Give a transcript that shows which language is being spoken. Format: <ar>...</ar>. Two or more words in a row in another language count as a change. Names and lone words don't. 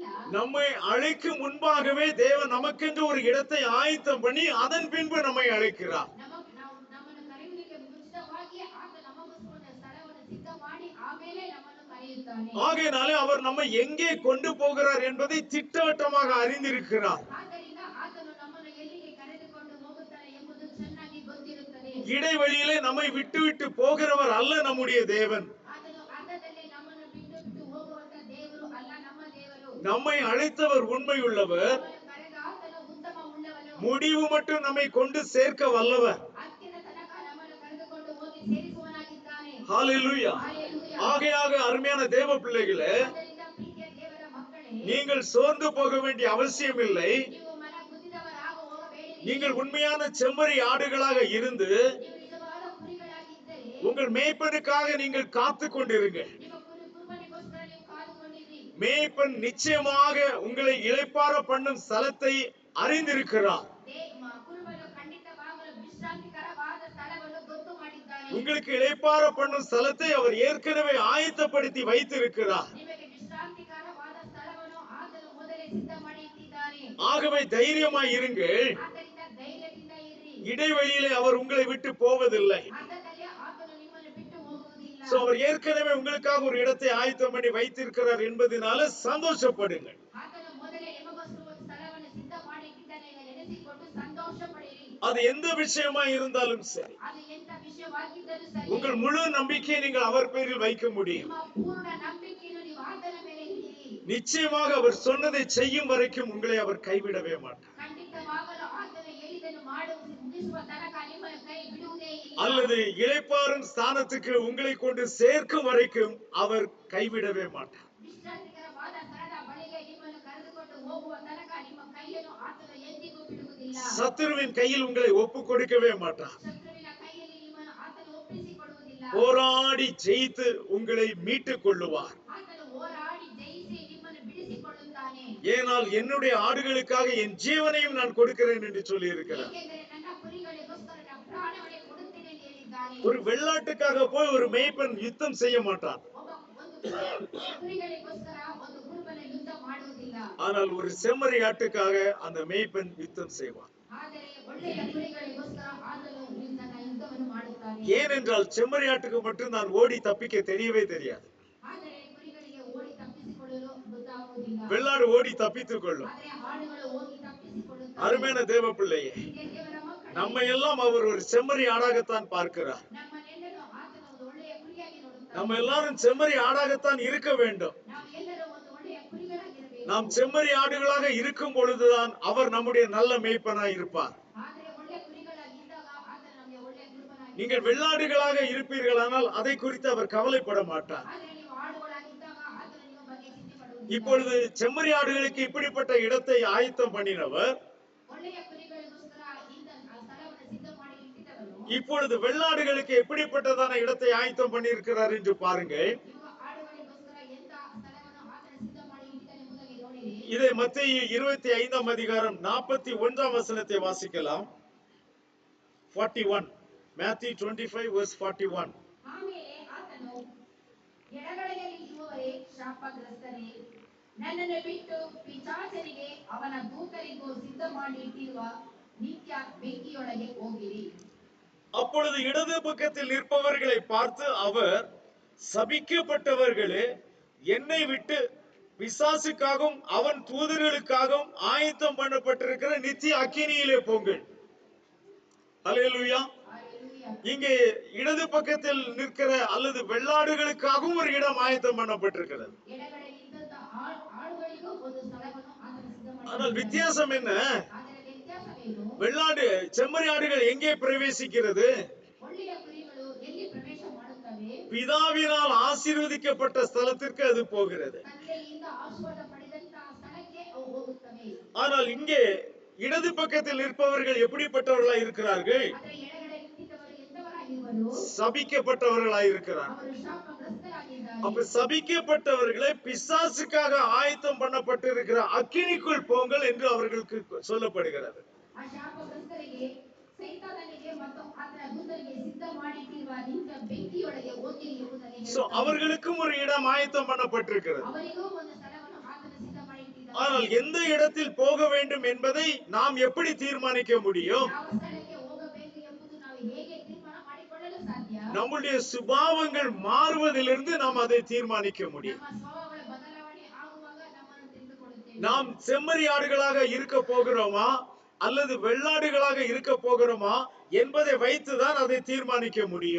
<ta>நம்மை அழைக்கும் முன்பாகவே தேவன் நமக்கென்று ஒரு இடத்தை ஆயத்தம் பண்ணி அதன் பின்பு நம்மை அழைக்கிறார்.</ta> <kn>ನಮ್ಮನ್ನು ಕರೆಯುವುದಕ್ಕೆ ಮುಂಚಿತವಾಗಿ ಆತ ನಮಗೋಸ್ಕರ ಒಂದು ಸ್ಥಳವನ್ನು ಸಿದ್ಧ ಮಾಡಿ ಆಮೇಲೆ ನಮ್ಮನ್ನು ಕರೆಯುತ್ತಾನೆ.</kn> <ta>ஆகையினாலே அவர் நம்மை எங்கே கொண்டு போகிறார் என்பதை திட்டவட்டமாக அறிந்திருக்கிறார்.</ta> <kn>ಆದ್ದರಿಂದ ಆತನು ನಮ್ಮನ್ನು ಎಲ್ಲಿಗೆ ಕರೆದುಕೊಂಡು ಹೋಗುತ್ತಾನೆ ಎಂಬುದು ಚೆನ್ನಾಗಿ ಗೊತ್ತಿರುತ್ತದೆ.</kn> <ta>இடைவெளியிலே நம்மை விட்டு விட்டு போகிறவர் அல்ல நம்முடைய தேவன்.</ta> <kn>ಆತನು ಅರ್ಧದಲ್ಲಿ ನಮ್ಮನ್ನು ಬಿಟ್ಟು ಹೋಗುವಂತ ದೇವರು ಅಲ್ಲ, ನಮ್ಮ ದೇವರು.</kn> <ta>நம்மை அழைத்தவர் உண்மையுள்ளவர்,</ta> <kn>ನಮ್ಮನ್ನು ಕರೆದ ಆತನು ಉತ್ತಮ ಉಳ್ಳವನು,</kn> <ta>முடிவு மட்டும் நம்மை கொண்டு சேர்க்க வல்லவர்.</ta> <kn>ಅಂತ್ಯದ ತನಕ ನಮ್ಮನ್ನು ಕರೆದುಕೊಂಡು ಹೋಗಿ ಸೇರಿಸುವನಾಗಿದ್ದಾನೆ.</kn> <ta>ஹல்லேலூயா.</ta> <kn>Hallelujah.</kn> <ta>ஆகையாக அருமையான தேவ பிள்ளைகளே,</ta> <kn>ಆದ್ದರಿಂದ ಪ್ರೀತಿಯ ದೇವರ ಮಕ್ಕಳೇ,</kn> <ta>நீங்கள் சோர்ந்து போக வேண்டிய அவசியம் இல்லை.</ta> <kn>ನೀವು ಮನ ಗುದ್ದಿದವರಾಗ ಹೋಗಬೇಡಿರಿ.</kn> <ta>நீங்கள் உண்மையான செம்மறி ஆடுகளாக இருந்து</ta> <kn>ನೀವು ನಿಜವಾದ ಕುರಿಗಳಾಗಿದ್ದರೆ</kn> <ta>உங்கள் மேய்ப்பனுக்காக நீங்கள் காத்துக் கொண்டிருங்கள்.</ta> <kn>ನಿಮ್ಮ ಕುರುಬನಿಗೋಸ್ಕರ ನೀವು ಕಾದುಕೊಂಡಿರಿ.</kn> <ta>மேய்ப்பன் நிச்சயமாக உங்களை இளைப்பாற பண்ணும் ஸ்தலத்தை அறிந்திருக்கிறார்.</ta> <kn>ಕುರುಬನು ಖಂಡಿತವಾಗಲೂ ವಿಶ್ರಾಂತಿಕರವಾದ ಸ್ಥಳವನ್ನು ಗೊತ್ತು ಮಾಡಿದ್ದಾನೆ.</kn> <ta>உங்களுக்கு இளைப்பாற பண்ணும் ஸ்தலத்தை அவர் ஏற்கனவே ஆயத்தப்படுத்தி வைத்திருக்கிறார்.</ta> <kn>ನಿಮಗೆ ವಿಶ್ರಾಂತಿಕರವಾದ ಸ್ಥಳವನ್ನು ಆತನು ಮೊದಲೇ ಸಿದ್ಧ ಮಾಡಿ ಇಟ್ಟಿದ್ದಾನೆ.</kn> <ta>ஆகவே தைரியமாய் இருங்கள்.</ta> <kn>ಆದ್ದರಿಂದ ಧೈರ್ಯದಿಂದ ಇರಿ.</kn> <ta>இடைவெளியிலே அவர் உங்களை விட்டு போவதில்லை.</ta> <kn>ಅರ್ಧದಲ್ಲಿ ಆತನು ನಿಮ್ಮನ್ನು ಬಿಟ್ಟು ಹೋಗುವುದಿಲ್ಲ.</kn> <ta>அவர் ஏற்கனவே உங்களுக்காக ஒரு இடத்தை ஆயத்தம் பண்ணி வைத்திருக்கிறார் என்பதனால சந்தோஷப்படுங்கள்.</ta> <kn>ಆತನು ಮೊದಲೇ ನಿಮಗೋಸ್ಕರ ಒಂದು ಸ್ಥಳವನ್ನು ಸಿದ್ಧ ಮಾಡಿ ಇಟ್ಟಿದ್ದಾನೆ ಎಂದು ನೆನೆಸಿಕೊಂಡು ಸಂತೋಷ ಪಡಿರಿ.</kn> <ta>அது எந்த விஷயமா இருந்தாலும் சரி,</ta> <kn>ಅದು ಎಂತ ವಿಷಯವಾಗಿದ್ದರೂ ಸರಿ,</kn> <ta>உங்கள் முழு நம்பிக்கையை நீங்கள் அவர் பேரில் வைக்க முடியும்.</ta> <kn>ನಿಮ್ಮ ಪೂರ್ಣ ನಂಬಿಕೆಯನ್ನು ನೀವು ಆತನ ಮೇಲೆ ಇಡಿರಿ.</kn> <ta>நிச்சயமாக அவர் சொன்னதை செய்யும் வரைக்கும் உங்களை அவர் கைவிடவே மாட்டார்.</ta> <kn>ಖಂಡಿತವಾಗಲೂ ಆತನು ಹೇಳಿದನ್ನು ಮುಗಿಸುವ ತನಕ ನಿಮ್ಮನ್ನು ಕೈ ಬಿಡುವುದೇ ಇಲ್ಲ.</kn> <ta>அல்லது இளைப்பாறும் ஸ்தானத்துக்கு உங்களை கொண்டு சேர்க்கும் வரைக்கும் அவர் கைவிடவே மாட்டார்.</ta> <kn>ವಿಶ್ರಾಂತಿಕರವಾದ ಸ್ಥಳದ ಬಳಿಗೆ ನಿಮ್ಮನ್ನು ಕರೆದುಕೊಂಡು ಹೋಗುವ ತನಕ ನಿಮ್ಮ ಕೈಯನ್ನು ಆತನು ಎಂದಿಗೂ ಬಿಡುವುದಿಲ್ಲ.</kn> <ta>சத்துருவின் கையில் உங்களை ஒப்பு கொடுக்கவே மாட்டார்.</ta> <kn>ಶತ್ರುವಿನ ಕೈಯಲ್ಲಿ ನಿಮ್ಮನ್ನು ಆತನು ಒಪ್ಪಿಸಿಕೊಡುವುದಿಲ್ಲ.</kn> <ta>போராடி ஜெயித்து உங்களை மீட்டுக் கொள்ளுவார்.</ta> <kn>ಆತನು ಹೋರಾಡಿ ಜಯಿಸಿ ನಿಮ್ಮನ್ನು ಬಿಡಿಸಿಕೊಳ್ಳುತ್ತಾನೆ.</kn> <ta>ஏனால் என்னுடைய ஆடுகளுக்காக என் ஜீவனையும் நான் கொடுக்கிறேன் என்று சொல்லி இருக்கிறார்.</ta> <kn>ಏಕೆಂದರೆ ನನ್ನ ಕುರಿಗಳಿಗೋಸ್ಕರ ನಾನು ಪ್ರಾಣವನ್ನೇ ಕೊಡುತ್ತೇನೆ ಎಂದು ಹೇಳಿದ್ದಾನೆ.</kn> <ta>ஒரு வெள்ளாட்டுக்காக போய் ஒரு மேய்ப்பன் யுத்தம் செய்ய மாட்டான்.</ta> <kn>ಒಂದು ಕುರಿಗಳಿಗೋಸ್ಕರ ಒಂದು ಕುರುಬನ ಯುದ್ಧ ಮಾಡುವುದಿಲ್ಲ.</kn> <ta>ஆனால் ஒரு செம்மறி ஆட்டுக்காக அந்த மேய்ப்பன் யுத்தம் செய்வான்.</ta> <kn>ಆದರೆ ಒಳ್ಳೆಯ ಕುರಿಗಳಿಗೋಸ್ಕರ ಆತನು ಯುದ್ಧವನ್ನು ಮಾಡುತ್ತಾನೆ.</kn> <ta>ஏனென்றால் செம்மறி ஆட்டுக்கு மட்டும் நான் ஓடி தப்பிக்க தெரியவே தெரியாது.</ta> <kn>ಆದರೆ ಕುರಿಗಳಿಗೆ ಓಡಿ ತಪ್ಪಿಸಿಕೊಳ್ಳಲು ಗೊತ್ತಾಗುವುದಿಲ್ಲ.</kn> <ta>வெள்ளாடு ஓடி தப்பித்துக் கொள்ளும்.</ta> <kn>ಆದರೆ ಆಡುಗಳು ಹೋಗಿ ತಪ್ಪಿಸಿಕೊಳ್ಳುತ್ತವೆ.</kn> <ta>அருமையான தேவ பிள்ளையே,</ta> <kn>ಪ್ರೀತಿಯ ದೇವರ ಮಕ್ಕಳೇ,</kn> <ta>நம்ம எல்லாம் அவர் ஒரு செம்மறி ஆடாகத்தான் பார்க்கிறார்.</ta> <kn>ನಮ್ಮನ್ನೆಲ್ಲರೂ ಆತನ ಒಂದು ಒಳ್ಳೆಯ ಕುರಿಯಾಗಿ ನೋಡುತ್ತಾನೆ.</kn> <ta>நம்ம எல்லாரும் செம்மறி ஆடாகத்தான் இருக்க வேண்டும்.</ta> <kn>ನಾವು ಎಲ್ಲರೂ ಒಂದು ಒಳ್ಳೆಯ ಕುರಿಗಳಾಗಿರಬೇಕು.</kn> <ta>நாம் செம்மறி ஆடுகளாக இருக்கும் பொழுதுதான் அவர் நம்முடைய நல்ல மேய்ப்பனாய் இருப்பார்.</ta> <kn>ಆದರೆ ಒಳ್ಳೆಯ ಕುರಿಗಳಾಗಿದ್ದಾಗ ಆತ ನಮಗೆ ಒಳ್ಳೆಯ ಕುರುಬನಾಗಿ.</kn> <ta>நீங்கள் வெள்ளாடுகளாக இருப்பீர்களானால் அதை குறித்து அவர் கவலைப்பட மாட்டார்.</ta> <kn>ಆದರೆ ನೀವು ಆಡುಗಳಾಗಿದ್ದಾಗ ಆತನ ನಿಮ್ಮ ಬಗ್ಗೆ ಚಿಂತೆ ಮಾಡುವುದಿಲ್ಲ.</kn> <ta>இப்பொழுது செம்மறி ஆடுகளுக்கு இப்படிப்பட்ட இடத்தை ஆயத்தம் பண்ணினவர்</ta> <kn>ಒಳ್ಳೆಯ ಕುರಿಗಳಿಗೋಸ್ಕರ ಇಂಥ ಸ್ಥಳವನ್ನು ಸಿದ್ಧ ಮಾಡಿ ಇಟ್ಟಿದ್ದವನು</kn> <ta>இப்பொழுது வெள்ளாடுகளுக்கு எப்படிப்பட்டதான இடத்தை ஆயத்தம் பண்ணியிருக்கிறார் என்று பாருங்கள்.</ta> <kn>ಇವಾಗ ಆಡುಗಳಿಗೋಸ್ಕರ ಎಂಥ ಸ್ಥಳವನ್ನು ಆತನ ಸಿದ್ಧ ಮಾಡಿ ಇಟ್ಟಿದ್ದಾನೆ ಎಂಬುದಾಗಿ ನೋಡಿರಿ.</kn> <ta>இதை மத்தேயு 25 அதிகாரம் 41 வசனத்தை வாசிக்கலாம்.</ta> <en>41 Matthew 25 verse 41.</en> <kn>ಆಮೇಲೆ ಆತನು, ಎಡಗಡೆಯಲ್ಲಿ ಇರುವವರೇ ಶಾಪಗ್ರಸ್ತರೇ, ನನ್ನನ್ನು ಬಿಟ್ಟು ಪಿಶಾಚರಿಗೆ ಅವನ ದೂತರಿಗೂ ಸಿದ್ಧ ಮಾಡಿ ಇಟ್ಟಿರುವ ನಿತ್ಯ ಬೆಂಕಿಯೊಳಗೆ ಹೋಗಿರಿ.</kn> <ta>அப்பொழுது இடது பக்கத்தில் நிற்பவர்களை பார்த்து அவர், சபிக்கப்பட்டவர்களே, என்னை விட்டு பிசாசுக்காகவும் அவன் தூதர்களுக்காகவும் ஆயத்தம் பண்ணப்பட்டிருக்கிற நித்திய அக்கினியிலே போங்கள். அல்லேலூயா.</ta> <kn>ஹalleluya.</kn> <ta>இங்கே இடது பக்கத்தில் நிற்கிற அல்லது வெள்ளாடுகளுக்காகவும் ஒரு இடம் ஆயத்தம் பண்ணப்பட்டிருக்கிறது.</ta> <kn>ಎಡಗಡೆ ಇದ್ದಂತ ಆಳುಗಳಿಗೂ ಒಂದು ಸ್ಥಳವನ್ನು ಆತನ ಸಿದ್ಧ ಮಾಡಿ.</kn> <ta>ஆனால் வித்தியாசம் என்ன?</ta> <kn>ಆದರೆ ವ್ಯತ್ಯಾಸವೇನು?</kn> <ta>வெள்ளாடு செம்மறி ஆடுகள் எங்கே பிரவேசிக்கிறது?</ta> <kn>ಒಳ್ಳೆಯ ಕುರಿಗಳು ಎಲ್ಲಿ ಪ್ರವೇಶ ಮಾಡುತ್ತವೆ?</kn> <ta>பிதாவினால் ஆசீர்வதிக்கப்பட்ட ஸ்தலத்திற்கு அது போகிறது.</ta> <kn>ತಂದೆಯಿಂದ ಆಶೀರ್ವಾದ ಪಡೆದಂತ ಸ್ಥಳಕ್ಕೆ ಅವು ಹೋಗುತ್ತವೆ.</kn> <ta>ஆனால் இங்கே இடது பக்கத்தில் நிற்பவர்கள் எப்படிப்பட்டவர்களாய் இருக்கிறார்கள்?</ta> <kn>ಆದರೆ ಎಡಗಡೆ ನಿಂತಿದ್ದವರು ಎಂತವರಾಗಿರುವರು?</kn> <ta>சபிக்கப்பட்டவர்களாய் இருக்கிறார்.</ta> <kn>ಅವರು ಶಾಪಗ್ರಸ್ತರಾಗಿದ್ದಾರೆ.</kn> <ta>அப்ப சபிக்கப்பட்டவர்களை பிசாசுக்காக ஆயத்தம் பண்ணப்பட்டிருக்கிற அக்கினிக்குள் போங்கள் என்று அவர்களுக்கு சொல்லப்படுகிறது.</ta> <kn>ಆ ಶಾಪಗ್ರಸ್ತರಿಗೆ ಸೈತಾನನಿಗೆ ಮತ್ತು ಆತನ ದೂತರಿಗೆ ಸಿದ್ಧ ಮಾಡಿಟ್ಟಿರುವ ನಿತ್ಯ ಬೆಂಕಿಯೊಳಗೆ ಹೋಗಿರಿ ಎಂಬುದಾಗಿ சோ ಹೇಳುತ್ತಾನೆ.</kn> <ta>அவர்களுக்கும் ஒரு இடம் ஆயத்தம் பண்ணப்பட்டிருக்கிறது.</ta> <kn>ಅವರಿಗೂ ಒಂದು ಸ್ಥಳವನ್ನು ಆತನ ಸಿದ್ಧ ಮಾಡಿಟ್ಟಿದ್ದಾನೆ.</kn> <ta>ஆனால் எந்த இடத்தில் போக வேண்டும் என்பதை நாம் எப்படி தீர்மானிக்க முடியும்?</ta> <kn>ಯಾವ ಸ್ಥಳಕ್ಕೆ ಹೋಗಬೇಕು ಎಂಬುದು ನಾವು ಹೇಗೆ ತೀರ್ಮಾನ ಮಾಡಿಕೊಳ್ಳಲು ಸಾಧ್ಯ?</kn> <ta>நம்முடைய சுபாவங்கள் மாறுவதிலிருந்து நாம் அதை தீர்மானிக்க முடியும்.</ta> <kn>ನಮ್ಮ ಸ್ವಭಾವಗಳ ಬದಲಾವಣೆ ಆಗುವಾಗ ನಮ್ಮನ್ನು ತಿಳಿದುಕೊಳ್ಳುತ್ತೇವೆ.</kn> <ta>நாம் செம்மறி ஆடுகளாக இருக்க போகிறோமா அல்லது வெள்ளாடுகளாக இருக்க போகிறோமா என்பதை வைத்துதான் அதை தீர்மானிக்க முடியும்.</ta>